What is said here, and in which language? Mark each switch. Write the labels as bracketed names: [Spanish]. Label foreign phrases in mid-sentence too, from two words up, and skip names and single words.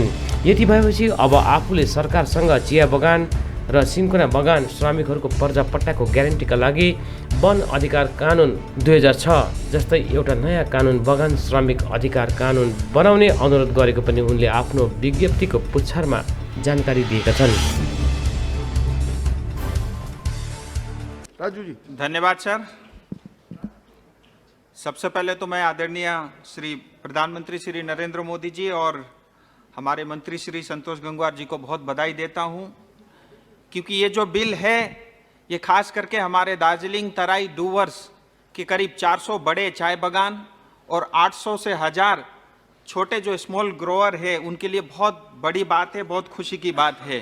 [Nepali] यति भएपछि अब आफूले सरकारसँग चिया बगान र सिन्कोना बगान श्रमिकहरूको पर्जापट्टाको ग्यारेन्टीका लागि वन अधिकार कानुन 2006 जस्तै एउटा नयाँ कानुन बगान श्रमिक अधिकार कानुन बनाउने अनुरोध गरेको पनि उनले आफ्नो विज्ञप्तिको पुच्छारमा जानकारी दिएका छन्। राजू जी, धन्यवाद सर। [Hindi] सबसे पहले तो मैं आदरणीय श्री प्रधानमंत्री श्री नरेंद्र मोदी जी और हमारे मंत्री श्री संतोष गंगवार जी को बहुत बधाई देता हूं, क्योंकि ये जो बिल है ये खास करके हमारे दार्जिलिंग, तराई, डुवर्स के करीब 400 बड़े चाय बगान और 800 से 1000 छोटे जो [English] small grower [Hindi] है उनके लिए बहुत बड़ी बात है, बहुत खुशी की बात है।